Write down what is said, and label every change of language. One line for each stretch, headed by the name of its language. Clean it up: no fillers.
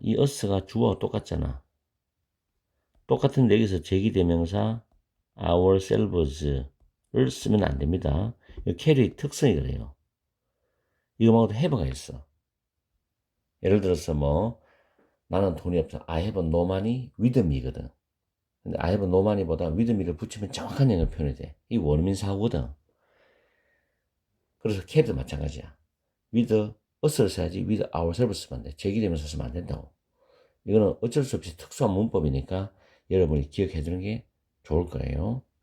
Korean: 이 us가 주어와 똑같잖아. 똑같은데 여기서 제기대명사 ourselves를 쓰면 안 됩니다. 캐리 특성이 그래요. 이거 말고도 have가 있어. 예를 들어서 뭐 나는 돈이 없어.
English: I have no money with me거든.
Korean: 근데
English: I have no money
Korean: 보다 with me를 붙이면 정확한 영어 표현이 돼. 이 원어민 사고거든. 그래서 캐리도 마찬가지야. with us를 써야지 with ourselves 쓰면 안 돼. 제기되면서 쓰면 안 된다고. 이거는 어쩔 수 없이 특수한 문법이니까 여러분이 기억해 두는 게 좋을 거예요.